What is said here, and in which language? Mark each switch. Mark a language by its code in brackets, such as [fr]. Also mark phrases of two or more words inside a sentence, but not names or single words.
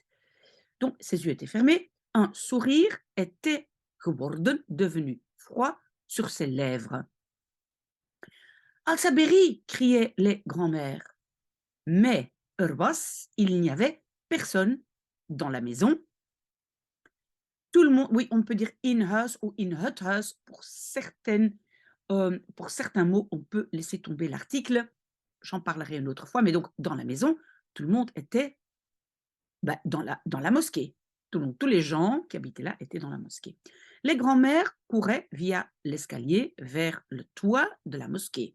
[fr] Donc, ses yeux étaient fermés. Un sourire était geworden, devenu froid, sur ses lèvres. Al-Saberi, criaient les grands-mères. Mais il n'y avait personne dans la maison. Tout le monde, oui, on peut dire [en] in house [fr] ou [nl] in het huis. [fr] Pour certains mots, on peut laisser tomber l'article. J'en parlerai une autre fois, mais donc dans la maison, tout le monde était dans la mosquée. Tous les gens qui habitaient là étaient dans la mosquée. Les grands-mères couraient via l'escalier vers le toit de la mosquée.